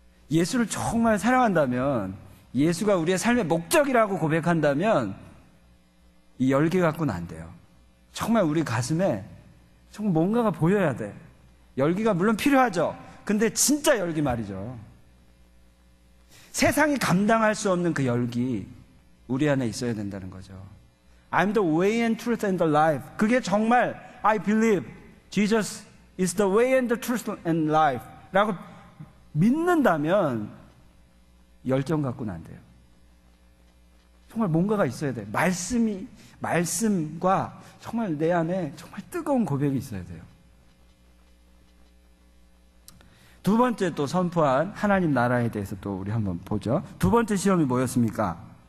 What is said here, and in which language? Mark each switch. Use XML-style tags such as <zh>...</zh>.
<ko>예수를 정말 사랑한다면, 예수가 우리의 삶의 목적이라고 고백한다면 이 열기 갖고는 안 돼요. 정말 우리 가슴에 정말 뭔가가 보여야 돼. 열기가 물론 필요하죠. 근데 진짜 열기 말이죠. 세상이 감당할 수 없는 그 열기 우리 안에 있어야 된다는 거죠.</ko> <en>I'm the way and truth and the life.</en> <ko>그게 정말</ko> <en>I believe Jesus is the way and the truth and life</en> <ko>라고 믿는다면 열정 갖고는 안 돼요. 정말 뭔가가 있어야 돼요. 말씀과 정말 내 안에 정말 뜨거운 고백이 있어야 돼요. 두 번째 또 선포한 하나님 나라에 대해서 또 우리 한번 보죠. 두 번째 시험이 뭐였습니까?</ko>